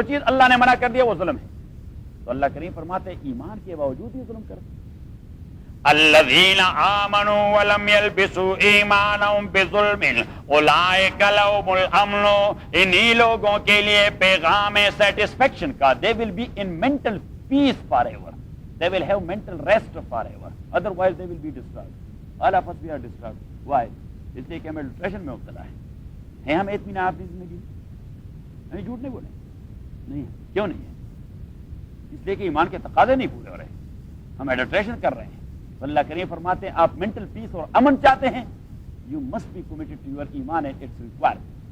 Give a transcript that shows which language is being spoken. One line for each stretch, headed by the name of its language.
Urdu: جو چیز اللہ نے منع کر دیا وہ ظلم ہے. تو اللہ کریم فرماتے ہیں ایمان کے باوجود یہ ظلم کرتے.
Arabic: الذین آمنوا ولم يلبسوا ایمانهم بظلم اولئک لهم الامن،
Urdu: انہی لوگوں کے لیے پیغام سیٹسفیکشن کا.
English: they will be in mental peace forever, they will have mental rest forever, otherwise they will be disturbed. all of us we are disturbed. why?
Urdu: اس لیے کہ ہم ڈپریشن میں مبتلا ہیں ہم اطمینان اپنی زندگی میں، ہمیں جھوٹ نہیں بولیں، نہیں کیوں نہیں ہے؟ اس لیے کہ ایمان کے تقاضے نہیں پورے ہو رہے، ہم ایڈلٹریشن کر رہے ہیں. تو اللہ کریم فرماتے ہیں آپ مینٹل پیس اور امن چاہتے ہیں،
English: You must be committed to your ایمان and it's required.